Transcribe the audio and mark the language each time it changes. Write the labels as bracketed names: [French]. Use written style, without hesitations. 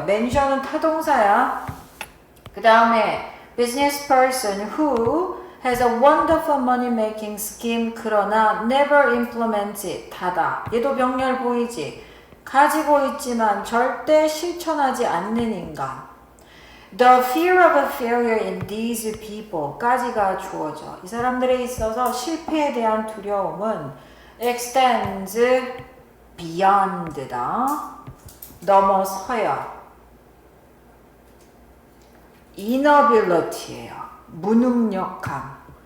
[Korean] mention은 타동사야. 그 다음에 [English] business person who has a wonderful money making scheme [Korean] 그러나 [English] never implements it. [Korean] 닫아. 얘도 병렬 보이지? 가지고 있지만 절대 실천하지 않는 인간. [English] The fear of failure in these people [Korean] 까지가 주어져. 이 사람들에 있어서 실패에 대한 두려움은 [English] extends beyond [Korean] 다. 넘어서요. inability예요. 무능력함.